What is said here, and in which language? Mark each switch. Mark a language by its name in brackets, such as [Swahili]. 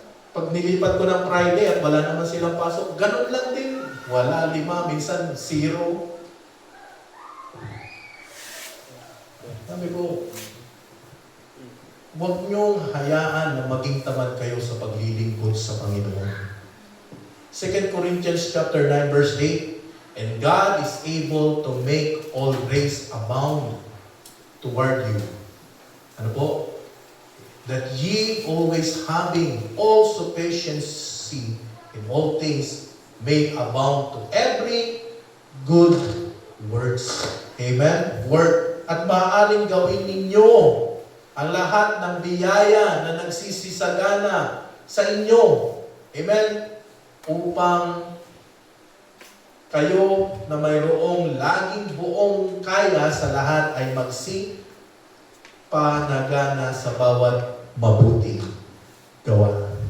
[Filipino] Pag nilipat ko ng Friday at wala naman silang pasok, ganun lang din. Wala, 5, minsan 0. Sabi ko, huwag niyong hayaan na maging tamad kayo sa paglilingkod sa Panginoon. [English] 2 Corinthians chapter 9 verse 8, and God is able to make all grace abound toward you. [Filipino] Ano po? [English] That ye always having all sufficiency in all things may abound to every good works. Amen? Work. [Filipino] At maaaring gawin ninyo ang lahat ng biyaya na nagsisisagana sa inyo. Amen? Upang kayo na mayroong laging buong kaya sa lahat ay magsipanagana sa bawat mabuting gawa.